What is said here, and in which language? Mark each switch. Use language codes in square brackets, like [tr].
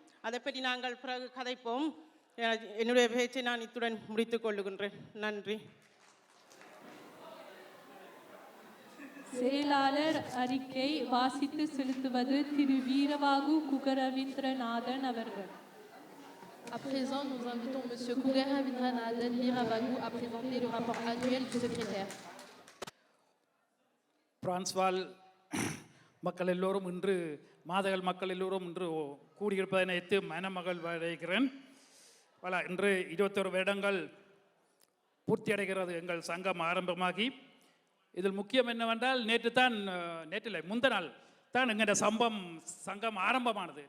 [ta] அதை பற்றி நாங்கள் பிறகு கதைப்போம். என்னுடைய பேச்சை நான் இத்துடன் முடித்துக் கொள்ளுகின்றேன். நன்றி. செயலாளர் அறிக்கை வாசித்து செலுத்துவது திரு வீரவாகு குகரவீந்திரநாதன் அவர்கள். [fr] À présent, nous invitons M. Kugaravindranathan Veeravagu à présenter le rapport annuel du secrétaire. [ta] பிரான்ஸ்வால் மக்கள் எல்லோரும் இன்று மாதகள் மக்கள் எல்லோரும் இன்று கூடியிருப்பதை நினைத்து மனமகள் அடைகிறேன். இன்று 21 வருடங்கள் பூர்த்தி அடைகிறது எங்கள் சங்கம் ஆரம்பமாகி. இதில் முக்கியம் என்னவென்றால் நேற்றில் முந்த நாள் தான் எங்கள் சங்கம் ஆரம்பமானது.